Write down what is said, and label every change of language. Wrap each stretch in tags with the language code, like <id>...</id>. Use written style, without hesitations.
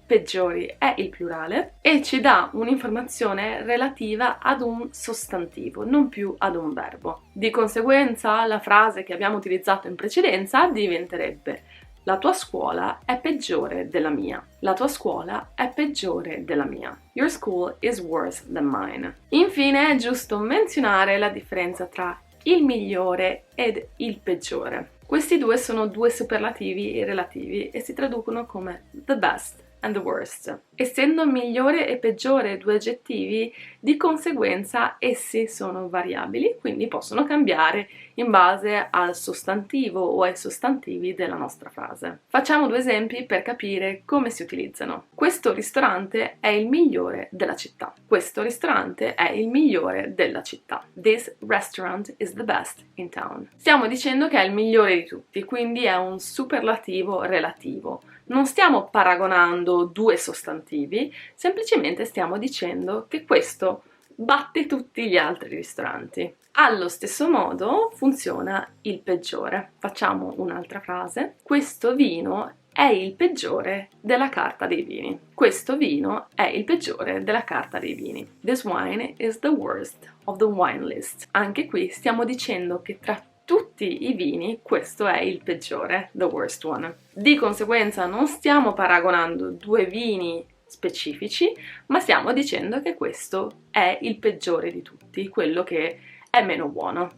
<it>peggiori è il plurale e ci dà un'informazione relativa ad un sostantivo, non più ad un verbo. Di conseguenza la frase che abbiamo utilizzato in precedenza diventerebbe: la tua scuola è peggiore della mia. La tua scuola è peggiore della mia.</it> <en>Your school is worse than mine.</en> <it>Infine è giusto menzionare la differenza tra il migliore ed il peggiore. Questi due sono due superlativi relativi e si traducono come</it> <en>the best and the worst.</en> <it>Essendo migliore e peggiore due aggettivi, di conseguenza essi sono variabili, quindi possono cambiare in base al sostantivo o ai sostantivi della nostra frase. Facciamo due esempi per capire come si utilizzano. Questo ristorante è il migliore della città. Questo ristorante è il migliore della città.</it> <en>This restaurant is the best in town.</en> <it>Stiamo dicendo che è il migliore di tutti, quindi è un superlativo relativo. Non stiamo paragonando due sostantivi, semplicemente stiamo dicendo che questo batte tutti gli altri ristoranti. Allo stesso modo funziona il peggiore. Facciamo un'altra frase. Questo vino è il peggiore della carta dei vini. Questo vino è il peggiore della carta dei vini.</it> <en>This wine is the worst of the wine list.</en> <it>Anche qui stiamo dicendo che tra tutti i vini questo è il peggiore,</it> <en>the worst one.</en> <it>Di conseguenza non stiamo paragonando due vini specifici, ma stiamo dicendo che questo è il peggiore di tutti, quello che è meno buono.</it>